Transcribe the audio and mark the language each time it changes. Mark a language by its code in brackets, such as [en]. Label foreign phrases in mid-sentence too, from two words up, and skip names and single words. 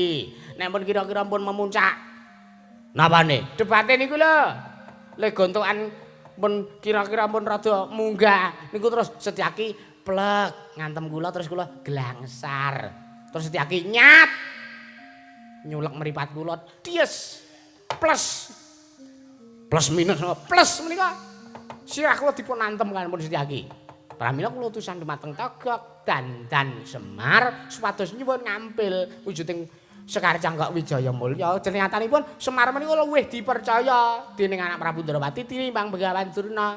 [jv] Nek pun kira-kira pun memuncak. Napane? Debate niku lho. Le gontokan pun kira-kira pun rada munggah niku terus Setyaki plek ngantem kula terus kula glangsar. Terus Setyaki nyat. Nyulek mripat kula ties. Plus minus plus menika sirah kula dipun antem kan pun Setyaki. Pramila kula utusan dumateng Togog dandan Semar supados nyuwun ngampil wujuding Sekar Cangkok Wijaya Mulya. Ternyatipun Semar menika luwih dipercaya dening anak Prabu Ndrawati tinimbang Begawan Durna.